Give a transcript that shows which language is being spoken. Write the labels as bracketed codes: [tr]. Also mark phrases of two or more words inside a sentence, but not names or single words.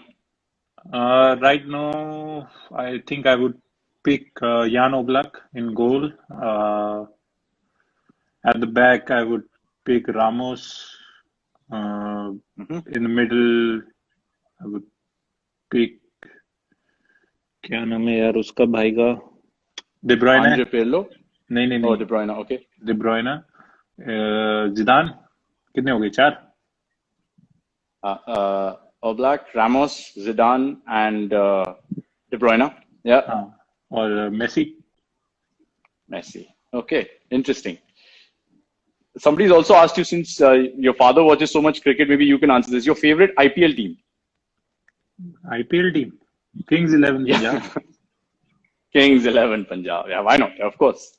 [en] Right now, I think I would pick Jan Oblak in goal. At the back, I would pick Ramos. In the middle, I would pick [hi] क्या नाम है यार उसका भाई का [en] De Bruyne. Andre Pirlo? [hi] नहीं [en] Oh, De Bruyne, okay. De Bruyne. Zidane. [hi] कितने हो गए? 4. [en] Oblak, Ramos, Zidane, and De Bruyne. Yeah. [hi] हाँ. और Messi. [en] Messi. Okay, interesting. Somebody's also asked you, since your father watches so much cricket, maybe you can answer this. Your favorite IPL team? IPL team. Kings 11 Yeah. Punjab. Kings 11 Punjab. Yeah, why not? Of course.